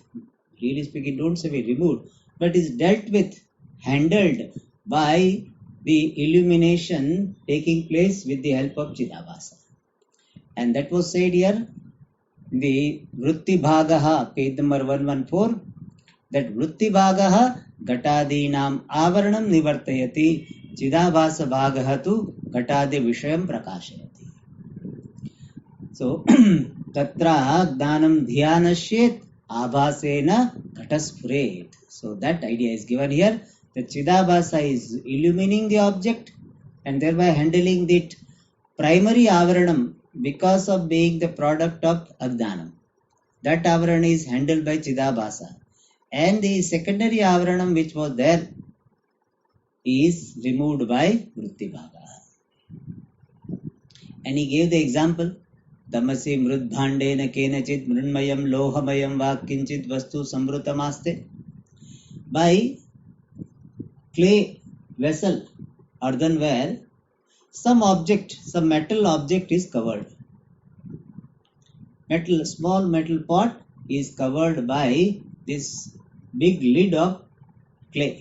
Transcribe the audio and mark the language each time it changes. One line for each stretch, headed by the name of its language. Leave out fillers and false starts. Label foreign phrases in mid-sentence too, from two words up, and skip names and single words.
English: Really speaking, don't say removed, but is dealt with, handled by the illumination taking place with the help of Chidabhasa. And that was said here, the
Sanskrit: वृत्ति भागः,
English: page number 114, that
Sanskrit: वृत्ति भागः घटादीनाम् आवरणम् निवर्तयति चिदाभास भागः तु घटादि विषयम् प्रकाशयति.
English: So,
Sanskrit: तत्र ज्ञानं नाशयेत् आभासेन घटस्फुरेत्.
English: So, that idea is given here. The Chidabhasa is illumining the object and thereby handling it primary avaranam because of being the product of Agdanam. That avaranam is handled by Chidabhasa. And the secondary avaranam which was there is removed by
Sanskrit: वृत्ति भाग.
English: And he gave the example.
Sanskrit: दमसि मृद्भाण्डेन केनचित् मृन्मयं लोहमयं वा किंचित् वस्तु संवृतमास्ते.
English: By clay vessel, earthenware, some object, some metal object is covered. Small metal pot is covered by this big lid of clay.